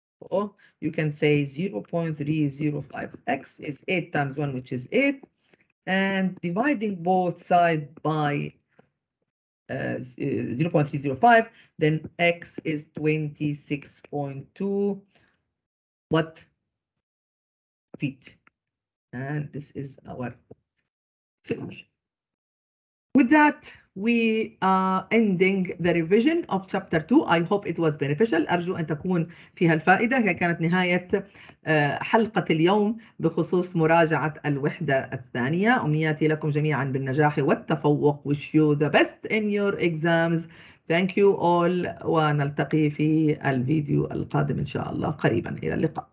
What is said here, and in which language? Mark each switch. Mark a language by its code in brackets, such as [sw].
[en] Or you can say 0.305x is 8 times 1, which is 8, and dividing both sides by 0.305, then x is 26.2 what feet. And this is our solution. With that, we are ending the revision of chapter 2. I hope it was beneficial. [ar] أرجو أن تكون فيها الفائدة. هي كانت نهاية حلقة اليوم بخصوص مراجعة الوحدة الثانية. أمنياتي لكم جميعا بالنجاح والتفوق. [en] Wish you the best in your exams. Thank you all. [ar] ونلتقي في الفيديو القادم إن شاء الله قريبا. إلى اللقاء.